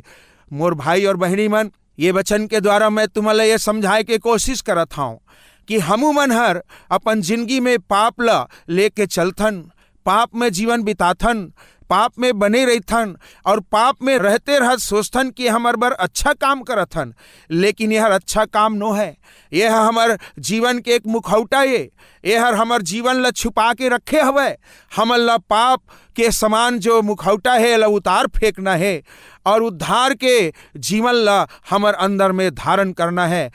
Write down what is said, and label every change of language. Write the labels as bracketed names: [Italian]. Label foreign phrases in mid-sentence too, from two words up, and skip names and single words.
[Chhattisgarhi] मोर भाई और बहनी मन, ये वचन के द्वारा मैं तुम्हारा ये समझाए के कोशिश करत हूँ कि हमू मन हर अपन जिंदगी में पाप ला लेके चलथन, पाप में जीवन बिताथन, पाप में बने रहथन, और पाप में रहते रह सोचथन कि हमार बर अच्छा काम करथन, लेकिन यह अच्छा काम नो है। यह हमार जीवन के एक मुखौटा है, यह हमार जीवन ला छुपा के रखे हवे। हमन ला पाप के समान जो मुखौटा है ला उतार फेंकना है, और उद्धार के जीवन ला हमार अंदर में धारण करना है।